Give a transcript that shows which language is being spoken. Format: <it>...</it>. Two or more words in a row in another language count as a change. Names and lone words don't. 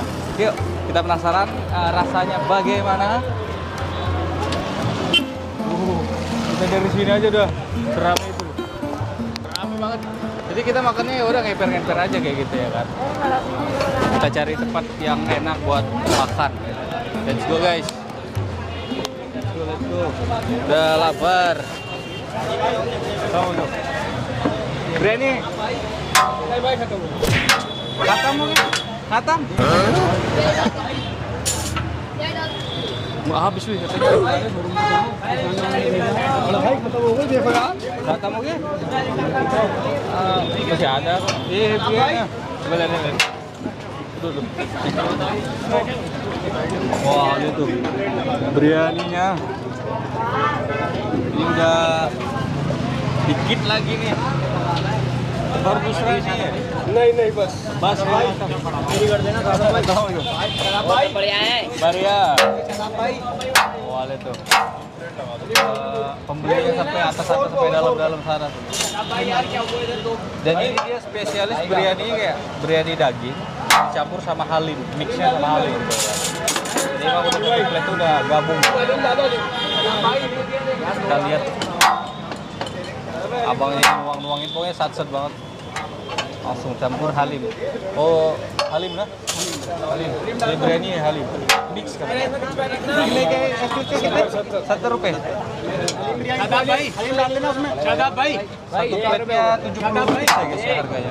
<id>Yuk, kita penasaran rasanya bagaimana. Kita dari sini aja udah serame itu. Rame banget. Jadi kita makannya ya udah ngeper-ngeper aja kayak gitu ya kan. Kita cari tempat yang enak buat makan.</id> <en>Let's go guys. Let's go.</en> <id>Udah lapar. Tahu dong. Biryani. Khatam mungkin? Khatam? Habis wih katanya. Khatam mungkin? Masih ada. Biryani. Coba lihat. Tuh. Wah, itu biryaninya. Ini udah dikit lagi nih. Baru busra ini ya?</id> <hi>नहीं बस</hi> <id>ini gardennya berapa? Tahu itu. Baria. Wah, lihat tuh. Pembelinya sampai atas sampai dalam sana tuh. Dan ini dia spesialis biryani kayak biryani daging dicampur sama halim, mixnya sama halim gitu ya. Jadi emang udah komplit tuh udah gabung. Kita lihat abangnya nuang-nuangin, pokoknya satset banget. Langsung campur halim. Oh, halim nah? Halim. Ini biryani halim. Mix kan? Ini kayak ₹1. Ada baik. Halim</id> <hi>डाल देना उसमें.</hi> <id>Ada baik. Satu platenya 70 rupiah guys ya harganya.</id>